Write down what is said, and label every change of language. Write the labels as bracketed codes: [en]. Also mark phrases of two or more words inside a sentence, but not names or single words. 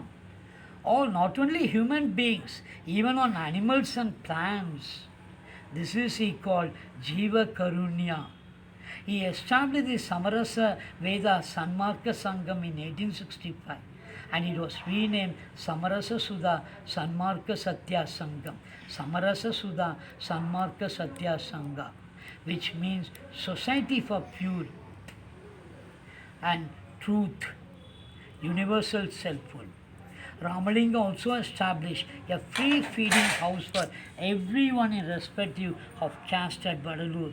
[en] All, not only human beings, even on animals and plants. This is he called Jiva Karunya. He established the Samarasa Veda Sanmarka Sangam in 1865 and it was renamed Samarasa Sudha Sanmarka Satya Sangam. Samarasa Sudha Sanmarka Satya Sangha, which means Society for Pure and Truth, Universal Selfhood. Ramalinga also established a free feeding house for everyone irrespective of caste at Vadalur.